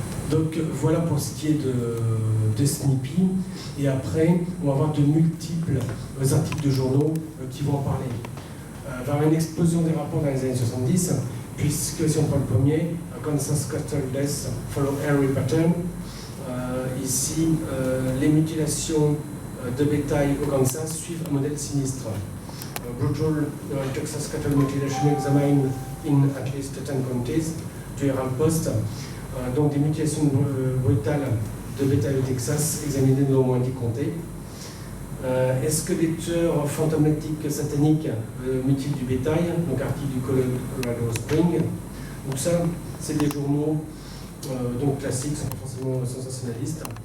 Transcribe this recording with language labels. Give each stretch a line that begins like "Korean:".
French: Donc voilà pour ce qui est de Snippy. Et après, on va avoir de multiples articles de journaux qui vont en parler. Il va y avoir une explosion des rapports dans les années 70, puisque si on prend le premier,
English: Kansas Cattle Death Follow Airy Pattern.
French: Ici, les mutilations de bétail au Kansas suivent un modèle sinistre.
English: Brutal Texas Cattle Mutilation Examined in at least 10 counties, du Herald Post.
French: Donc des mutilations brutales de bétail au Texas examinées dans au moins 10 comtés. Est-ce que les tueurs fantomatiques sataniques mutilent du bétail? Donc article du Colorado Spring. Donc ça, c'est des journaux donc classiques, sans forcément sensationnalistes.